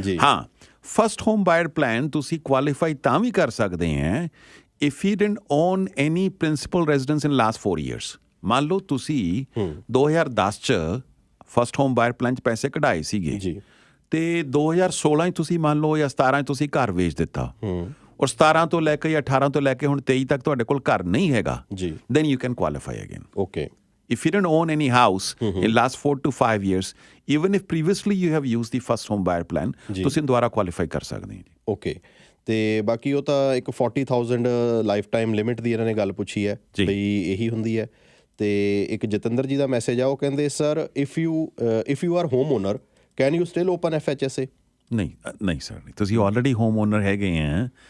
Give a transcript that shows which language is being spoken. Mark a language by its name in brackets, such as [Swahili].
[Punjabi] ਹਾਂ, first home ਬਾਇਰ plan ਤੁਸੀਂ qualify ਤਾਂ ਵੀ ਕਰ ਸਕਦੇ ਹੈ [English] If you didn't own any principal residence in last 4 years। [Punjabi] ਮੰਨ ਲਓ ਤੁਸੀਂ 2010 ਚ ਫਸਟ ਹੋਮ ਬਾਇਰ ਪਲਾਨ 'ਚ ਪੈਸੇ ਕਢਾਏ ਸੀਗੇ ਜੀ, ਤੇ 2016 'ਚ ਤੁਸੀਂ ਮੰਨ ਲਓ ਜਾਂ 17 'ਚ ਤੁਸੀਂ ਘਰ ਵੇਚ ਦਿੱਤਾ, ਔਰ 17 ਤੋਂ ਲੈ ਕੇ ਜਾਂ 18 ਤੋਂ ਲੈ ਕੇ ਹੁਣ 23 ਤੱਕ ਤੁਹਾਡੇ ਕੋਲ ਘਰ ਨਹੀਂ ਹੈਗਾ ਜੀ, [English] then you can qualify again. Okay. If you didn't own any house in last 4 to 5 years, even if previously you have used the first home buyer plan, [Punjabi] ਤੁਸੀਂ ਦੁਬਾਰਾ qualify ਕਰ ਸਕਦੇ ਹੋ ਜੀ। ਓਕੇ। ਤੇ ਬਾਕੀ ਉਹ ਤਾਂ ਇੱਕ 40,000 ਲਾਈਫ ਟਾਈਮ ਲਿਮਿਟ ਦੀ ਇਹਨਾਂ ਨੇ ਗੱਲ ਪੁੱਛੀ ਹੈ ਬਈ ਇਹੀ ਹੁੰਦੀ ਹੈ। ਤੇ ਇੱਕ ਜਤਿੰਦਰ ਜੀ ਦਾ ਮੈਸੇਜ ਆ, ਉਹ ਕਹਿੰਦੇ [English] Sir if you are home owner can you still open FHSA? [Punjabi] ਨਹੀਂ ਸਰ, ਤੁਸੀਂ ਆਲਰੇਡੀ ਹੋਮ ਓਨਰ ਹੈਗੇ ਆ।